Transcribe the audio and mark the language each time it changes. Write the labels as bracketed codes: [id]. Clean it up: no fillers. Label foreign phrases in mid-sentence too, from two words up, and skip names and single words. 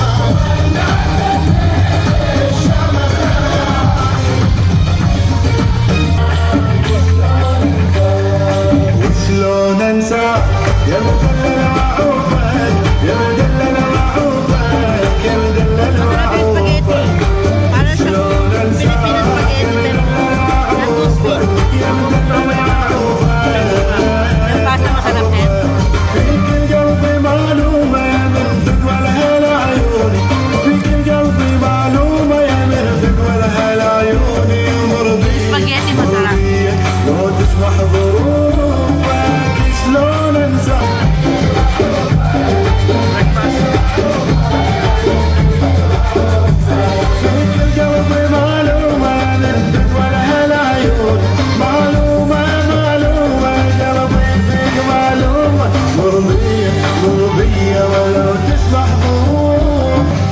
[ar] شلون انسى يا مدلل وعوفك يا مدلل وعوفك يا مدلل [tl] Masarap yung spaghetti. Para siyang Filipino spaghetti pero na-toasty. Yung pasta masarap din. [ar] فيك القلب معلومة يا من فدوى لها العيوني فيك القلب معلومة يا من فدوى لها العيوني مرضية [tl] Spaghetti masarap. [ar] لو تسمح ظروفك شلون انسى فيك القلب معلومة يا من فدوى لها العيون معلومة قلبي فيك معلومة مرضية ولو تسمح ظروف